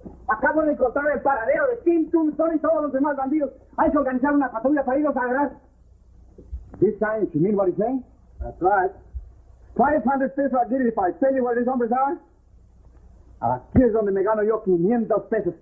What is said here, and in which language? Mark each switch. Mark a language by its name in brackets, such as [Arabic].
[Spanish] Acabo de encontrar el paradero de Tim, Tombstone y todos los demás bandidos. Hay que organizar una patrulla para irlos a agarrar. [English] This time, you mean what he's saying? That's right. 500 pesos I'll give you if I tell you where these hombres are. [Spanish] Aquí es donde me gano yo 500 pesos.